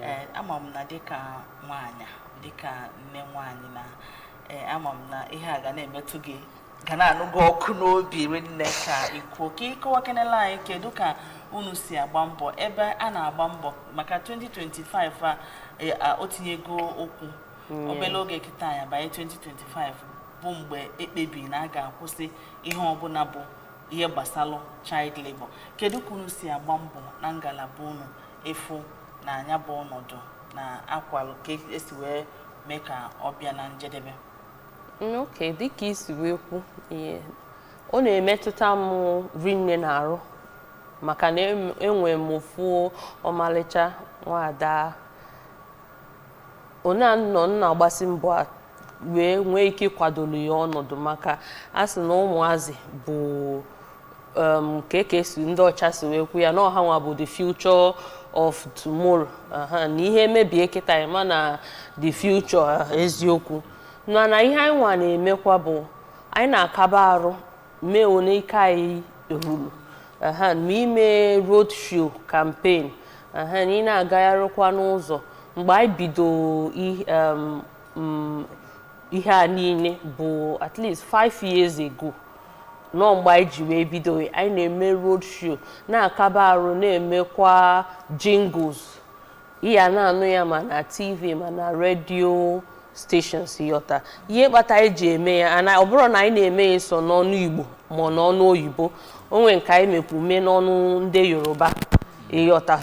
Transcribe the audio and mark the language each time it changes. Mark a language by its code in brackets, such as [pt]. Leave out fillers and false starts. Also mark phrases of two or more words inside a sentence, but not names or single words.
[ig] Ama m na dịka nwaanyị, dịka nne nwaanyị, na ama m na ihe a ga na-emetụ gị, ga na-anụgo ọkụ n'obi rinne ka ikwu ka ịkọwakenela anyị kedu ka unu si agba mbọ ebe a na-agba mbọ maka 2025 a o tinyego okwu obere oge kịta ya banye 2025 bụ mgbe ekpebi na a ga-akwụsị ihe ọbụla bụ ihe gbasalụ [en] child labor. [ig] Kedu ka unu si agba mbọ na ngalaba unu efu na anya bụ ọnọdụ na akwalụ ka esi wee mee ka ọ bịa na njedebe? Okay, dịka isi wee kwu ihe ọ na-emetụta m rinne na-arụ maka na enwe m ofu ọmalịcha nwada onye nọ na-agbasi mbọ wee nwee ike ịkwadoro ya ọnọdụ maka a sị na ụmụazị bụ ka esi ndị ọcha si wee kwu ya na ọha nwa bụ [en] the future of tomorrow. [ig] Na ihe mebie kịta ya mana [en] the future [ig] eziokwu na ihe anyị nwa na-emekwa bụ anyị na-akaba arụ mee one ike anyị ruru ma ime [en] road show campaign [ig] na ị na-agagharịkwa n'ụzọ. Mgbe anyị bido ihe a niile bụ [en] at least 5 years ago [ig] nọ mgbe anyị ji wee bido anyị na-eme [en] road show [ig] na-akaba arụ na-emekwa jingles ihe na-anụ ya ma na TV ma na [en] radio stations [ig] yọta. Ihe kpata anyị ji eme ya ọ bụrụ na anyị na-eme ya so n'ọnụ Igbo ma n'ọnụ oyibo, onwe nke anyị mekwu mee n'ọnụ ndị Yoruba ịghọta.